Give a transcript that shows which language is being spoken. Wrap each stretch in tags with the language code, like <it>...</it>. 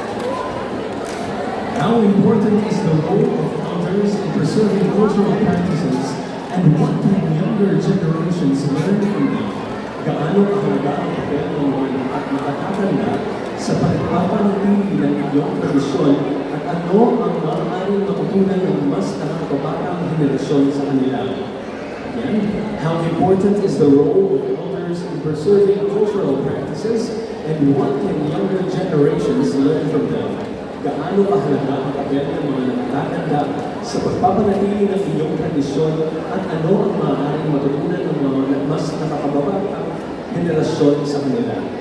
<en>How important is the role of elders in preserving cultural practices, and what can younger generations learn from them?</en> <tl>Gaano kahalaga ang papel ng mga nakatatanda sa pagpapanatili ng iyong tradisyon, at ano ang maaaring matutunan ng mas nakakabatang henerasyon sa kanila?</tl> <en>Again, how important is the role of elders in preserving cultural practices, and what can younger generations learn from them?</en> <tl>Gaano kahalaga ang papel ng mga nakatatanda sa pagpapanatili ng iyong tradisyon, at ano ang maaaring matutunan ng mga mas nakakabatang henerasyon sa kanila?</tl>